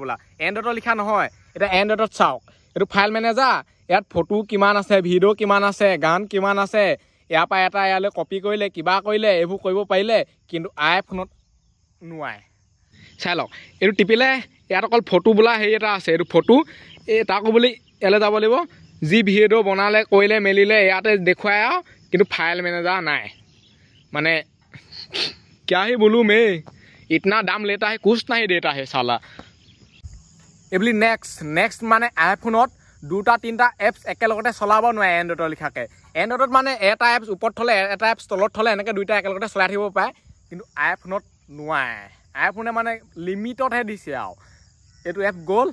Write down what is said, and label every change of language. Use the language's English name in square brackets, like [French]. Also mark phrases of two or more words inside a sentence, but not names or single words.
[Assamese] বোলা এন্ড্ৰইডত লিখা নহয় এতিয়া এন্ড্ৰইডত চাওক এইটো [English] file manager [Assamese] ইয়াত ফটো কিমান আছে ভিডিঅ' কিমান আছে গান কিমান আছে ইয়াৰ পৰা এটা ইয়ালৈ কপি কৰিলে কিবা কৰিলে এইবোৰ কৰিব পাৰিলে কিন্তু আইফোনত নোৱাৰে চাই লওক এইটো টিপিলে ইয়াত অকল ফটো বোলা হেৰি এটা আছে এইটো ফটো এই তাকো বুলি ইয়ালৈ যাব লাগিব যি ভিডিঅ' বনালে কৰিলে মেলিলে ইয়াতে দেখুৱাই আৰু কিন্তু [English] file manager [Assamese] নাই মানে [Hindi] क्या ही बोलूँ मैं इतना दाम लेता है कुछ नहीं देता है साला [Assamese] এইবুলি নেক্সট মানে আইফোনত দুটা তিনিটা এপছ একেলগতে চলাব নোৱাৰে এন্ড্ৰইডত লিখাকে এন্ড্ৰইডত মানে এটা এপছ ওপৰত থলে এটা এপছ তলত থলে এনেকৈ দুইটা একেলগতে চলাই থাকিব পাৰে কিন্তু আইফোনত নোৱাৰে আইফোনে মানে লিমিটতহে দিছে আৰু এইটো এপ গ'ল